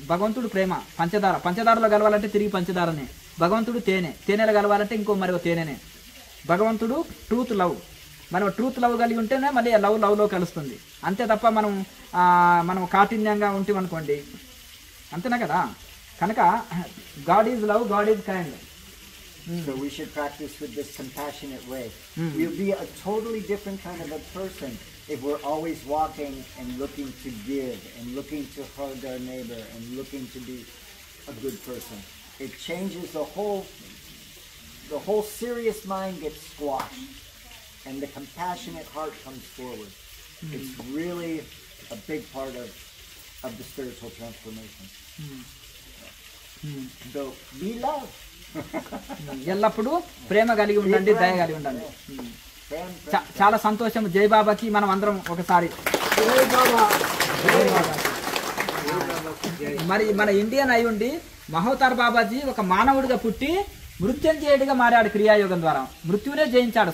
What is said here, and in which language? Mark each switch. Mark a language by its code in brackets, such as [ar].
[te] భగవంతుడు ప్రేమ పంచదారలో కలవాలంటే తిరిగి పంచదారనే, భగవంతుడు తేనెలో కలవాలంటే ఇంకో మరో తేనెనే. భగవంతుడు ట్రూత్ లవ్, మనం ట్రూత్ లవ్ కలిగి ఉంటేనే మళ్ళీ లవ్లో కలుస్తుంది. అంతే తప్ప మనం కాఠిన్యంగా ఉంటామనుకోండి, అంతేనా కదా. కనుక [en] God is love, God is kind. So we should practice with this compassionate way. We'll be a totally different kind of a person if we're always walking and looking to give and looking to hug our neighbor and looking to be a good person. It changes the whole serious mind gets squashed and the compassionate heart comes forward. It's really a big part of the spiritual transformation. So be love. [te] ఎల్లప్పుడూ ప్రేమ కలిగి ఉండండి, దయ కలిగి ఉండండి. చాలా సంతోషం. జై బాబాకి మనం అందరం ఒకసారి. మరి మన ఇండియన్ అయి ఉండి మహోతార్ బాబాజీ ఒక మానవుడిగా పుట్టి మృత్యుంజయుడిగా మారాడు క్రియాయోగం ద్వారా. మృత్యువునే జయించాడు.